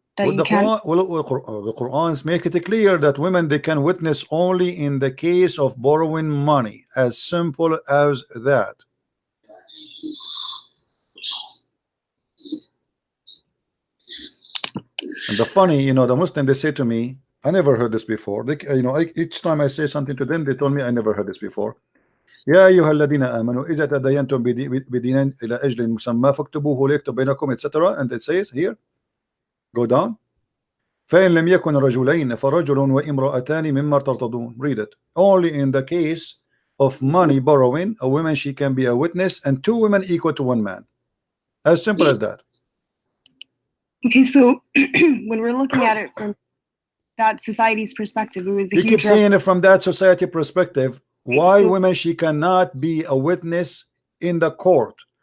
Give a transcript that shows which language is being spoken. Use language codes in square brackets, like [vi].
[en] Well, the Quran make it clear that women they can witness only in the case of borrowing money, as simple as that. And the funny, you know, the Muslim they say to me, I never heard this before. They, you know, each time I say something to them, they told me I never heard this before. [ar] يا أيها الذين آمنوا إذا تداينتم بدين إلى أجل مسمى فاكتبوه ليكتب بينكم, etc. [en] And it says here, go down. [ar] فإن لم يكن رجلين فرجل وامرأتان مما ترتضون. [en] Read it. Only in the case of money borrowing, a woman she can be a witness, and 2 women equal to 1 man. As simple as that. Okay, so when we're looking at it from that society's perspective, it was a you keep saying it from that society perspective. Why women she cannot be a witness in the court?